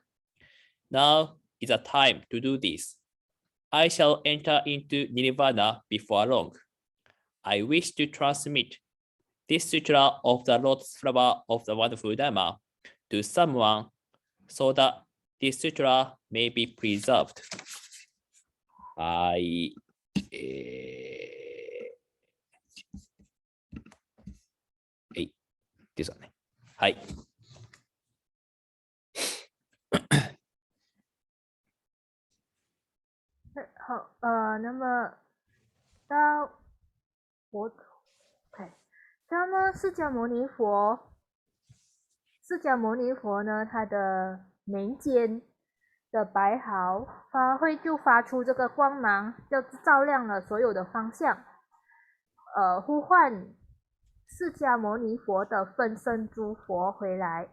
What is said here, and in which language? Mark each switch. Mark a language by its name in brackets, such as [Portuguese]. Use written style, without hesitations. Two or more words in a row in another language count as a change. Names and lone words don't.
[English] Now is the time to do this. I shall enter into Nirvana before long. I wish to transmit this sutra of the Lotus flower of the wonderful Dharma to someone so that this sutra may be preserved. [Japanese] はい。ですよね。はい。 [Chinese] 好，那么到佛，OK，那么释迦牟尼佛呢，他的眉间的白毫发出这个光芒，就照亮了所有的方向，呼唤释迦牟尼佛的分身诸佛回来。